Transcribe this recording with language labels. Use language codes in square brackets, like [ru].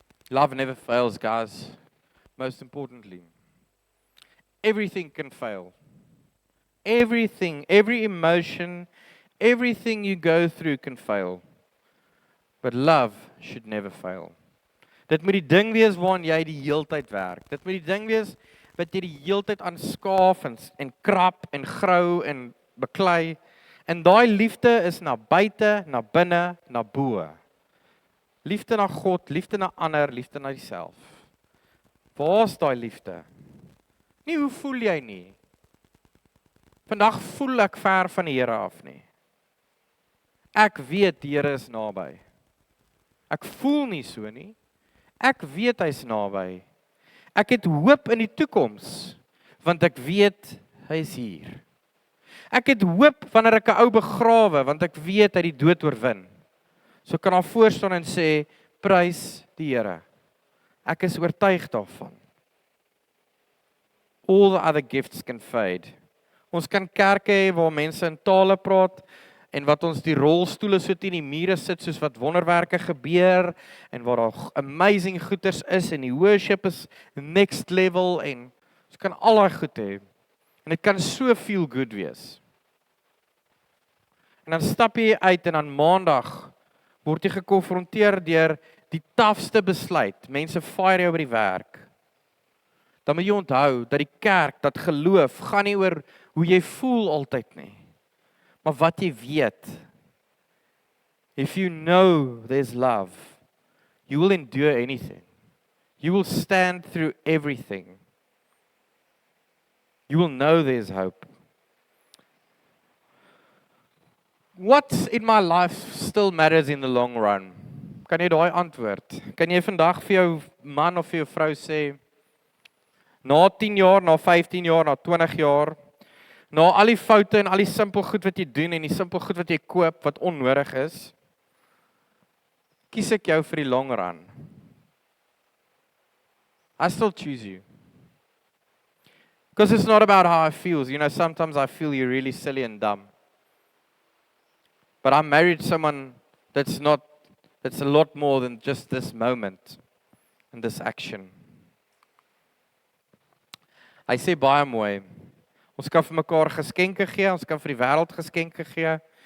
[en] Love never fails, guys. Most importantly. Everything can fail. Everything, every emotion, everything you go through can fail. But love should never fail. [af] Dit moet die ding wees waarin jy die heeltyd werk. Dit moet die ding wees wat jy die heeltyd aanskaaf en krap en grou en beklei. En daai liefde is na buite, na binne, na bo. Liefde na God, liefde na ander, liefde na jouself. Waar is daai liefde? Nie hoe voel jy nie. Vandag voel ek ver van die Here af nie. Ek weet die Here is naby. Ek voel nie so nie. Ek weet hy's naby. Ek het hoop in die toekoms, want ek weet hy is hier. Ek het hoop wanneer ek 'n ou begrawe, want ek weet hy die dood oorwin. So kan daar voor staan en sê, prys die Here. Ek is oortuig daarvan. [en] All the other gifts can fade. [af] Ons kan kerke hê waar mense in tale praat en wat ons die rolstoele so teen die mure sit soos wat wonderwerke gebeur en waar daar amazing goeders is en die worship is [en] next level [af] en ons kan al daai goed hê. En dit kan so feel good wees. En dan stap jy uit en dan maandag word jy gekonfronteer deur die tafste besluit. Mense fire jou by die werk. Dan moet jy onthou dat die kerk, dat geloof, gaan nie oor hoe jy voel altyd nie. Maar wat jy weet. [en] If you know there's love, you will endure anything. You will stand through everything. You will know there's hope. What in my life still matters in the long run? [af] Kan jy daai antwoord? Kan jy vandag vir jou man of vir jou vrou sê, na 10 jaar, na 15 jaar, na 20 jaar, na al die foute en al die simpel goed wat jy doen en die simpel goed wat jy koop wat onnodig is, kies ek jou vir die long run. [en] I still choose you. Because it's not about how I feel. You know, sometimes I feel you're really silly and dumb. But I married someone that's a lot more than just this moment and this action. [af] Hy sê baie mooi. Ons kan vir mekaar geskenke gee, ons kan vir die wêreld geskenke gee.